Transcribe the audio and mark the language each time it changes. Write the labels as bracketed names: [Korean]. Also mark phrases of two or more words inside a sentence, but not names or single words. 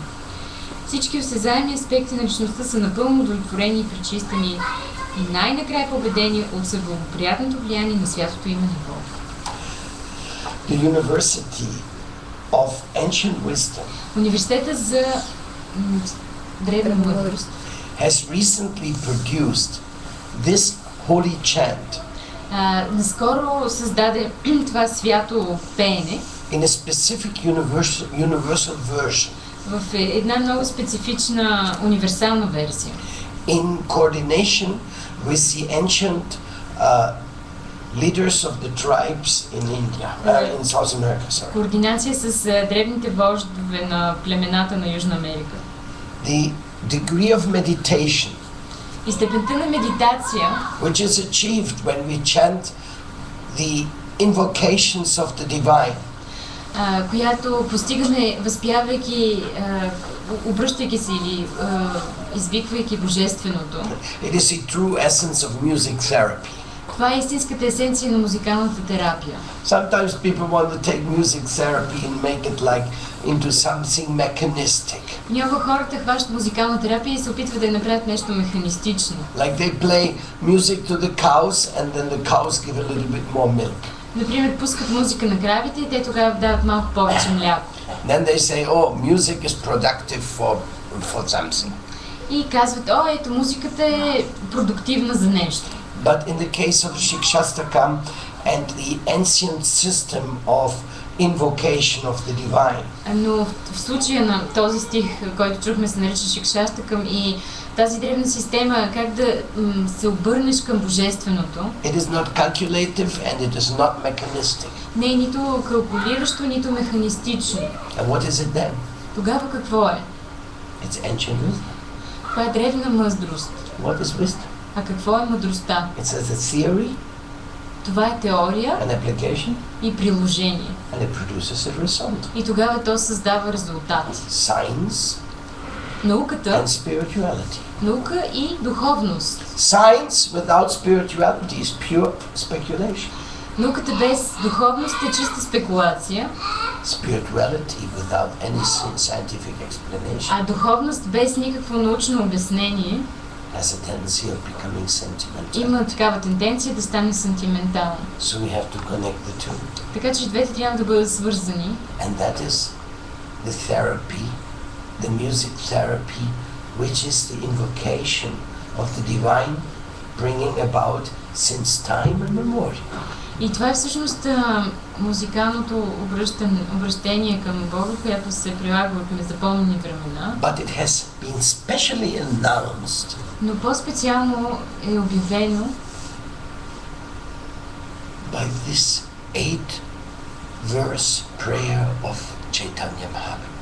[Bulgarian] Всички осезаеми аспекти на личността са напълно удовлетворени и пречистени и най-накрая победени от съблагоприятното влияние на святото име на Бога. [English] The University of Ancient Wisdom [Bulgarian] Университета за древна мъдрост [English] has recently produced this holy chant [Bulgarian] наскоро създаде това свято пеене [English] in a specific universal version. [Bulgarian] В една много специфична универсална версия. [English] In coordination with the ancient leaders of the tribes in India, in South America, sorry. [Bulgarian] Координация с древните вождове на племената на Южна Америка. [English] The degree of meditation, [Bulgarian] и степента на медитация, [English] which is achieved when we chant the invocations of the divine, [Bulgarian] която постигаме възпявайки, обръщайки се или извиквайки божественото. [English] It is the true essence of music therapy. [Bulgarian] Това е истинската есенция на музикалната терапия. [English] Sometimes people want to take music therapy and make it like into something mechanistic. [Bulgarian] Някои хората хващат музикална терапия и се опитват да я направят нещо механистично. [English] Like they play music to the cows and then the cows give a little bit more milk. [Bulgarian] Например, пускат музика на кравите и те тогава дават малко повече мляко. [English] Then they say, oh, music is productive for something. [Bulgarian] И казват, ето музиката е продуктивна за нещо. [English] But in the case of Shikshastakam and the ancient system of invocation of the divine. [Bulgarian] Но в случая на този стих, който чухме, се нарича Шикшастакам и тази древна система, как да се обърнеш към божественото. [English] It is not calculative and it is not mechanistic. [Bulgarian] Не е нито калкулиращо, нито механистично. [English] And what is it then? [Bulgarian] Тогава какво е? [English] It's ancient wisdom. [Bulgarian] Това е древна мъдрост. [English] What is wisdom? [Bulgarian] А какво е мъдростта? [English] It's as a theory. [Bulgarian] Това е теория [English] and application, [Bulgarian] и приложение. [English] and it produces a result. [Bulgarian] И тогава то създава резултати. [English] Science [Bulgarian] Науката, [English] and spirituality. [Bulgarian] наука и духовност. [English] Science without spirituality is pure speculation. [Bulgarian] Науката без духовност е чиста спекулация, [English] Spirituality without any scientific explanation [Bulgarian] а духовност без никакво научно обяснение [English] has a tendency of becoming sentimental. [Bulgarian] има такава тенденция да стане сантиментална. [English] So we have to connect the two. [Bulgarian] Така че двете трябва да бъдат свързани. [English] And that is the therapy, the music therapy, which is the invocation of the divine bringing about since time immemorial. [Bulgarian] И това е всъщност музикалното обращение към Бога, което се прилага от незапомнени времена. [English] But it has been specially announced [Bulgarian] Но по-специално е обявено [English] by this 8-verse prayer of Chaitanya Mahaprabhu.